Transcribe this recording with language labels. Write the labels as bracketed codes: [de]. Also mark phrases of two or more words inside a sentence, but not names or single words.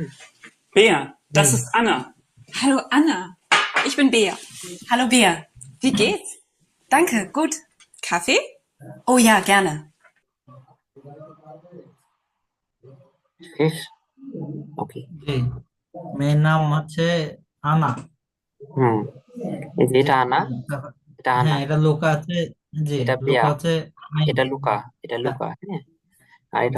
[de] Bea, das ist Anna. Hallo Anna. Ich bin Bea. Hallo Bea. Wie geht's? Danke, gut. Kaffee? Oh ja, gerne. [bn] শেষ। ওকে। জি, মেয়ের নাম হচ্ছে আনা। হুম, এই যে জি এটা আনা, তারপর- এটা আনা, হ্যাঁ এটা লোকা আছে। জি এটা লোকা বেয়া, হচ্ছে আইন। এটা লুকা, এটা লুকা, হ্যাঁ। আর এটা